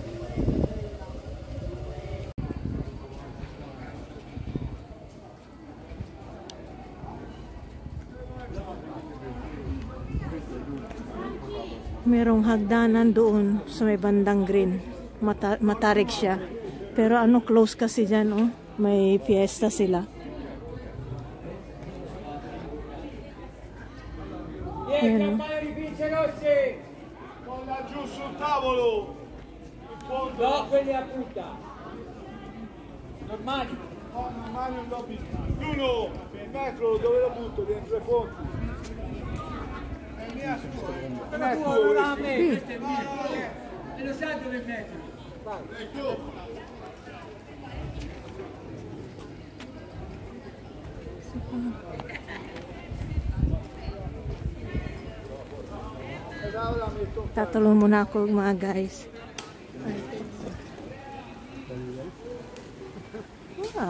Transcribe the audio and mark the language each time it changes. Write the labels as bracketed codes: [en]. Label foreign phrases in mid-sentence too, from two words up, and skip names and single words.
[tl] Merong hagdanan doon sa may bandang green. Matarik siya. Pero close kasi dyan, oh. May fiesta sila. Ayan, oh. [it] Giù sul tavolo in fondo. No, quelli a punta normali. No, normali non l'ho visto. Bruno, il metro dove lo butto? Dentro le fonti. Non è tuo, Non me, Sì. questo è mio. E lo sa dove mettere. [tl] Tatalon muna ako mga guys. Wow.